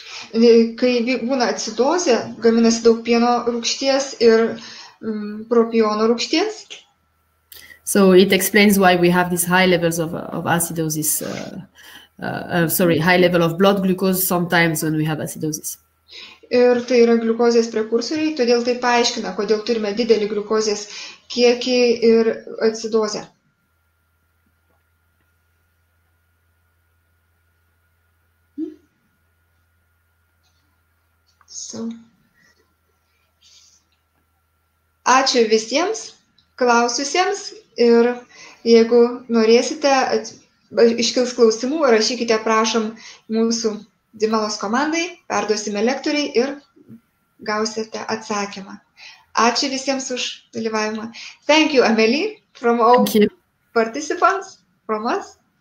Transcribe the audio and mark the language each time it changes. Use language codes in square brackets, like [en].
[lt] Kai būna acidozė, gaminasi daug pieno rūgšties ir propiono rūgšties. [en] So it explains why we have these high levels of acidosis, high level of blood glucose sometimes when we have acidosis. [lt] Ir tai yra gliukozės prekursoriai, todėl tai paaiškina, kodėl turime didelį gliukozės kiekį ir acidozę. Ačiū visiems klaususiems ir jeigu norėsite, iškils klausimų, rašykite prašom mūsų DMLS komandai, perduosime lektoriai ir gausite atsakymą. Ačiū visiems už dalyvavimą. [en] Thank you, Amelie, from all participants, from us.